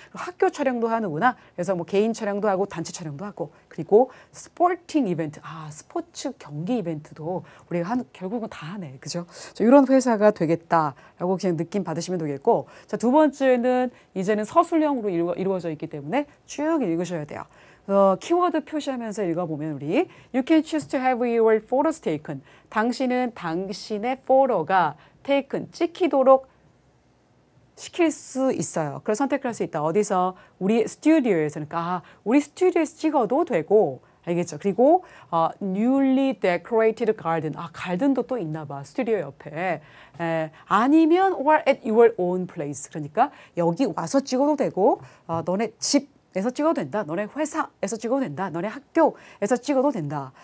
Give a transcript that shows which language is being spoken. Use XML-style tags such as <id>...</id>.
<ko>학교 촬영도 하는구나. 그래서 뭐 개인 촬영도 하고 단체 촬영도 하고 그리고 스포팅 이벤트. 스포츠 경기 이벤트도 우리가 결국은 다 하네. 그죠? 이런 회사가 되겠다라고 그냥 느낌 받으시면 되겠고 자, 두 번째는 이제는 서술형으로 이루어져 있기 때문에 쭉 읽으셔야 돼요. 키워드 표시하면서 읽어보면 우리</ko> <en>You can choose to have your photos taken.</en> <ko>당신은 당신의 포토가 taken, 찍히도록 시킬 수 있어요. 그걸 선택할 수 있다. 어디서? 우리 스튜디오에서는. 우리 스튜디오에서 찍어도 되고 알겠죠? 그리고</ko> <en>newly decorated garden.</en> <ko>garden도 또 있나 봐. 스튜디오 옆에. 아니면</ko> <en>or at your own place.</en> <ko>그러니까 여기 와서 찍어도 되고 너네 집에서 찍어도 된다. 너네 회사에서 찍어도 된다. 너네 학교에서 찍어도 된다.</ko>